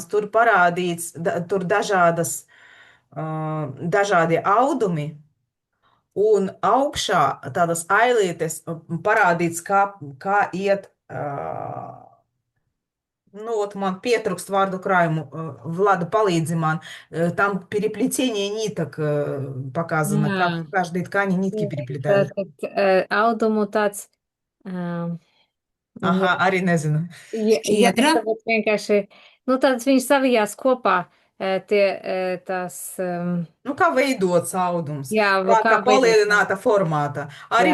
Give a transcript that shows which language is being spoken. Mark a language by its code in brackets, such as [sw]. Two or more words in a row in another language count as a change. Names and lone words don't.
[lv] Tur parādīts, tur dažādi audumi, un augšā tādas ailītes parādīts, kā iet. Man pietrūkst vārdu краю. Влада, palīdzi man. [ru] Там переплетение ниток показано. [lv] Jā. [ru] Как в каждой ткани нитки переплетают. [lv] Audumu tāds. Aha, arī nezinu. Jā, Šķiedra? tāpēc vienkārši, tāds viņi savijās kopā, tās, Nu, kā veidots audums, jā, kā kā veidot. palielināta formātā. Arī